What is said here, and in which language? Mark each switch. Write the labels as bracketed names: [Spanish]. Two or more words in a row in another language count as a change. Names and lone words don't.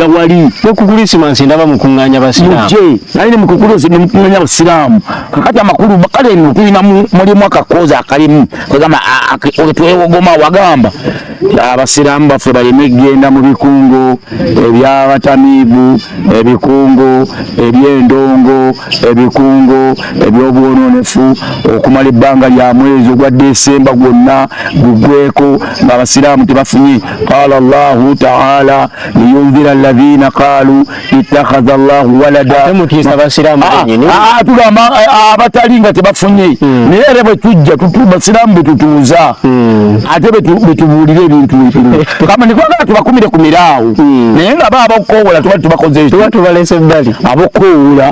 [Ganda] wali ne ku Krisimansi ndaba mukuŋŋaanya basiraamu naye ne mu kukuloosi ne mukuŋŋaanya abasiraamu kakati amakulu kale nno tulina mulimu akakoozi akalimu kwegamba twewogoma wagamba abasiraamu baffe baleme kgenda mu bikungu ebyabatamiivu, ebikungu ebyendongo, ebikungu ebyobwononefu okumala ebbanga lya mwezi ogwa Desemba gwonna gugweko ng'abasiraamu tebafunye. [Arabic] قال الله تعالى لينذر الذين قالوا اتخذ الله ولدا. [Ganda] Tugamba abatali nga tebafunye naye era bwe tujja basiraamu betutuuza ate betubuulira ebintu kama nikwagala tubakumire ku miraawo naye nga baba okukoowola tuba tubakoze tuba tubalese ebbali abokoowola.